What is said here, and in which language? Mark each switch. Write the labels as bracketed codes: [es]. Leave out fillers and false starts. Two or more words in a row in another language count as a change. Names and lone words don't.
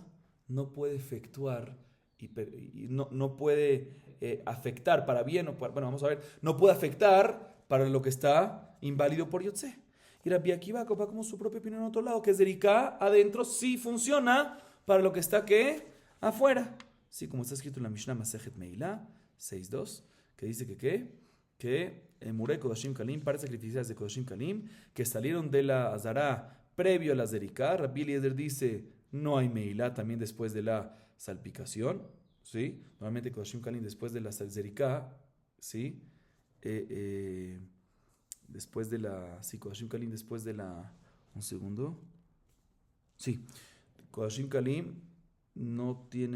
[es] No puede efectuar y no puede afectar para bien o para, bueno, vamos a ver, no puede afectar para lo que está inválido por yotze. Y Rabbi Akiva va como su propia opinión en otro lado, que zerika adentro sí funciona para lo que está ¿qué? Afuera. Sí, como está escrito en la Mishnah Masejet Meilá 6.2, que dice que ¿qué? Que [he] מורי קודשים קלים, [es] pares sacrificiales de [he] קודשים קלים, [es] que salieron de la Azará previo a la Zerika. Rabbi Eliezer dice, no hay Meilá también después de la salpicación, ¿sí? Normalmente [he] קודשים קלים [es] después de la Zerika, ¿sí? Después de la... Sí, [he] קודשים קלים [es] después de la... Un segundo. Sí, [he] קודשים קלים [es] no tiene...